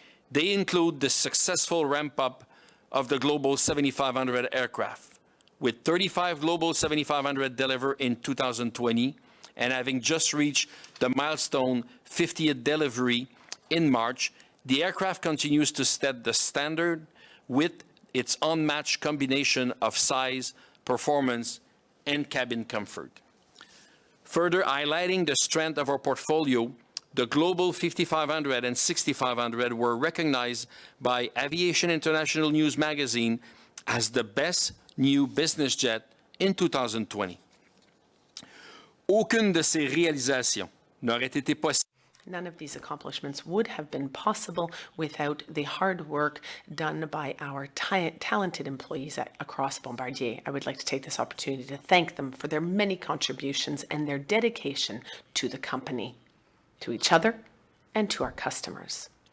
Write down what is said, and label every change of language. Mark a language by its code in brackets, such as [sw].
[en] They include the successful ramp-up of the Global 7500 aircraft, with 35 Global 7500 delivered in 2020, and having just reached the milestone 50th delivery in March, the aircraft continues to set the standard with its unmatched combination of size, performance, and cabin comfort. Further highlighting the strength of our portfolio, the Global 5500 and 6500 were recognized by Aviation International News magazine as the best new business jet in 2020. [fr] Aucune de ces réalisations n'aurait été possible. [en] None of these accomplishments would have been possible without the hard work done by our talented employees across Bombardier. I would like to take this opportunity to thank them for their many contributions and their dedication to the company, to each other, and to our customers.